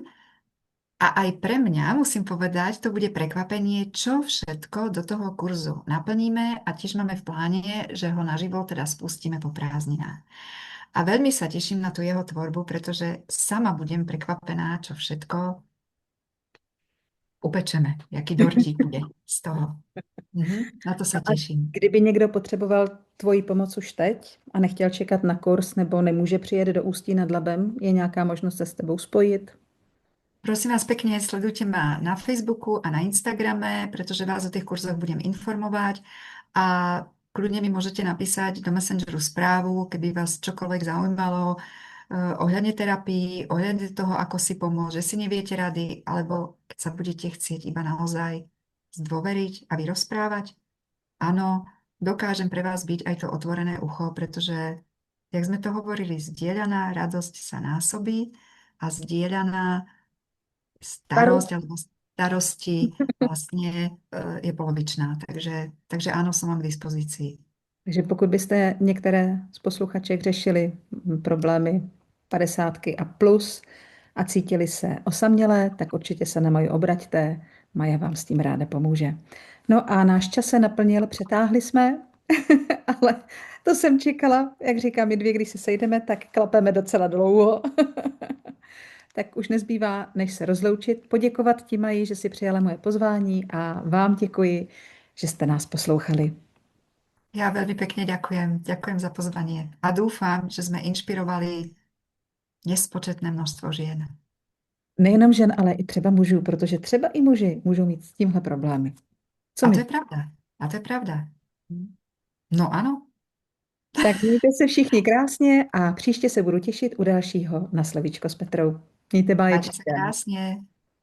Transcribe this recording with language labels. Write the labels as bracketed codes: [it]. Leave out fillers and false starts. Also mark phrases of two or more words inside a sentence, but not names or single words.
[sk] A aj pre mňa, musím povedať, to bude prekvapenie, čo všetko do toho kurzu naplníme a tiež máme v pláne, že ho naživo teda spustíme po prázdninách. A veľmi sa teším na tú jeho tvorbu, pretože sama budem prekvapená, čo všetko upečeme, [cs] jaký dortík [sk] bude z toho. Na to [cs] No [sk] sa a teším. [cs] kdyby někdo potřeboval tvoji pomoc už teď a nechtěl čekat na kurz nebo nemůže přijet do Ústí nad Labem, je nějaká možnost se s tebou spojit? [sk] Prosím vás pekne, sledujte ma na Facebooku a na Instagrame, pretože vás o tých kurzoch budem informovať a kľudne mi môžete napísať do Messengeru správu, keby vás čokoľvek zaujímalo ohľadne terapii, ohľadne toho, ako si pomôcť, že si neviete rady, alebo keď sa budete chcieť iba naozaj zdôveriť a vyrozprávať. Áno, dokážem pre vás byť aj to otvorené ucho, pretože, jak sme to hovorili, zdieľaná radosť sa násobí a zdieľaná starosť [cs] Starost. [sk] alebo starosti vlastne je polovičná. Takže áno, som vám k dispozícii. [cs] Takže pokud byste některé z posluchaček řešili problémy padesátky a plus a cítili se osamělé, tak určitě se na Maju obraťte. Maja vám s tím ráda pomůže. No a náš čas se naplnil, přetáhli jsme, ale to jsem čekala, jak říkám, my dvě, když se sejdeme, tak klapeme docela dlouho. Tak už nezbývá, než se rozloučit, poděkovat ti, Maji, že si přijala moje pozvání a vám děkuji, že jste nás poslouchali. [sk] Ja veľmi pekne ďakujem. Ďakujem za pozvanie. A dúfam, že sme inšpirovali nespočetné množstvo žien. [cs] Nejenom žen, ale i třeba mužů, protože třeba i muži můžou mít s tímhle problémy. Co A to my? je pravda. A to je pravda. No áno. Tak mějte se všichni krásně a příště se budu těšit u dalšího na slovíčko s Petrou. Mějte [sk] Majte sa [cs] báječky. [sk] krásne.